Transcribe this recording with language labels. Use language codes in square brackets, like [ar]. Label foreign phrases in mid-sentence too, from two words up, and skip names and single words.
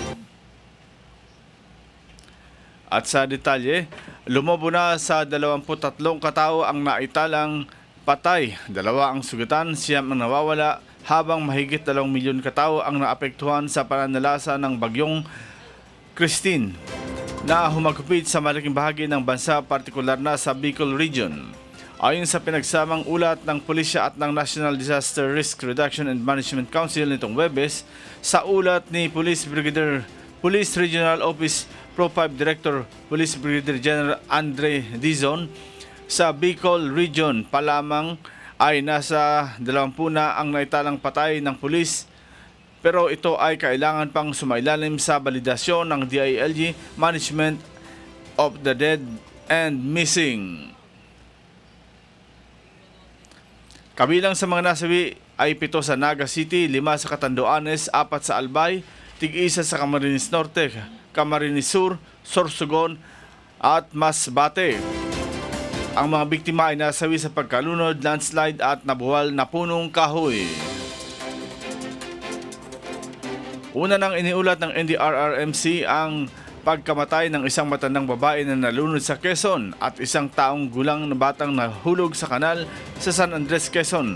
[tl] At sa detalye, lumobo na sa 23 katao ang naitalang patay, 2 ang sugatan, 9 ang nawawala, habang mahigit 2 milyon katao ang naapektuhan sa pananalasa ng bagyong Christine na humagupit sa malaking bahagi ng bansa, partikular na sa Bicol Region. Ayon sa pinagsamang ulat ng pulisya at ng National Disaster Risk Reduction and Management Council nitong Huwebes, sa ulat ni Police Regional Office Pro 5 Director Police Brigadier General Andre Dizon, sa Bicol Region pa lamang ay nasa 20 na ang naitalang patay ng pulis, pero ito ay kailangan pang sumailalim sa validasyon ng DILG Management of the Dead and Missing. Kabilang sa mga nasawi ay 7 sa Naga City, 5 sa Catanduanes, 4 sa Albay, 1 sa Camarines Norte, Camarines Sur, Sorsogon at Masbate. Ang mga biktima ay nasawi sa pagkalunod, landslide at nabuwal na punong kahoy. Una nang iniulat ng NDRRMC ang pagkamatay ng isang matandang babae na nalunod sa Quezon at isang taong gulang na batang nahulog sa kanal sa San Andres, Quezon.